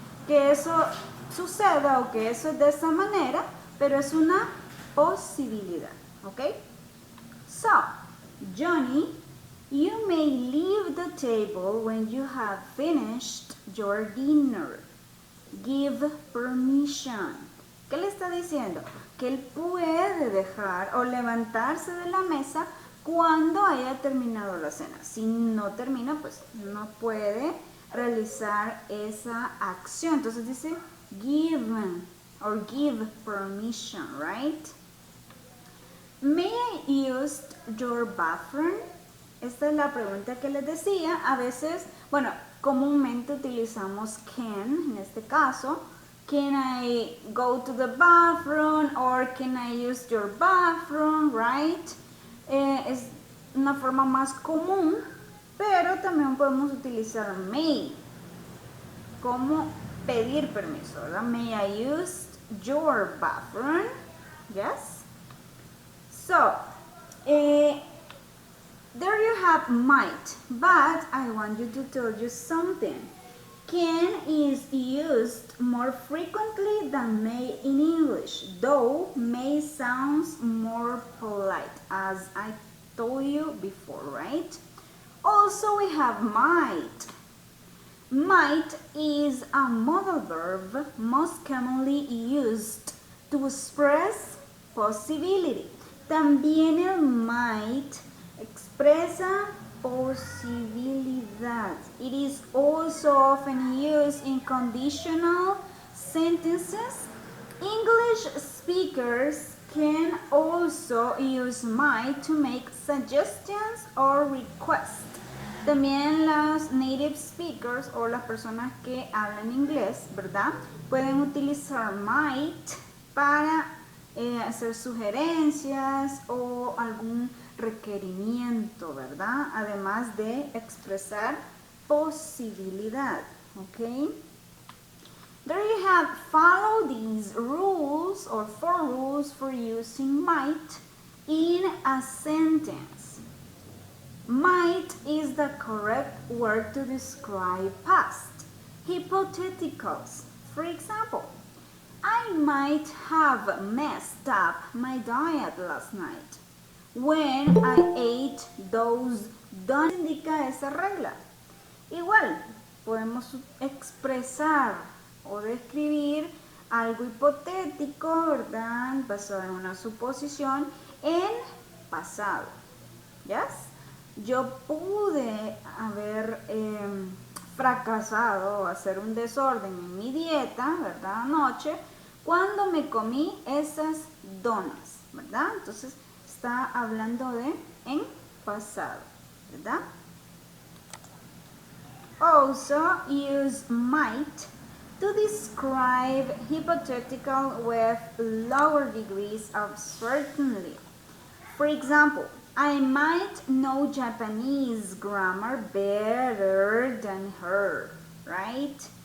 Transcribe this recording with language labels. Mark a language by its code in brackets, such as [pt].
[es] Que eso suceda o que eso es de esa manera, pero es una posibilidad, ¿ok? [en] So, Johnny, you may leave the table when you have finished your dinner. Give permission. [es] ¿Qué le está diciendo? Que él puede dejar o levantarse de la mesa cuando haya terminado la cena. Si no termina, pues no puede realizar esa acción. Entonces dice [en] given or give permission, right? May I use your bathroom? [es] Esta es la pregunta que les decía. A veces, bueno, comúnmente utilizamos can en este caso. [en] Can I go to the bathroom or can I use your bathroom, right? [es] Es una forma más común, pero también podemos utilizar may como pedir permiso, ¿verdad? [en] May I use your bathroom? Yes. So, there you have might, but I want you to tell you something. Can is used more frequently than may in English, though may sounds more polite, as I told you before, right? Also, we have might. Might is a modal verb most commonly used to express possibility. [es] También el might expresa posibilidad. [en] It is also often used in conditional sentences. English speakers can also use might to make suggestions or requests. [es] También los [en] native speakers [es] o las personas que hablan inglés, ¿verdad? Pueden utilizar might para hacer sugerencias o algún requerimiento, ¿verdad? Además de expresar posibilidad, ¿ok? [en] There you have, follow these rules or 4 rules for using might in a sentence. Might is the correct word to describe past. Hypotheticals. For example, I might have messed up my diet last night when I ate those donuts. [es] Indica esa regla. Igual, podemos expresar o describir algo hipotético, ¿verdad? Basado en una suposición en pasado. ¿Yes? yo pude haber fracasado o hacer un desorden en mi dieta, ¿verdad? Anoche, cuando me comí esas donas, ¿verdad? Entonces está hablando de en pasado, ¿verdad? [en] Also use might to describe hypothetical with lower degrees of certainty. For example, I might know Japanese grammar better than her, right?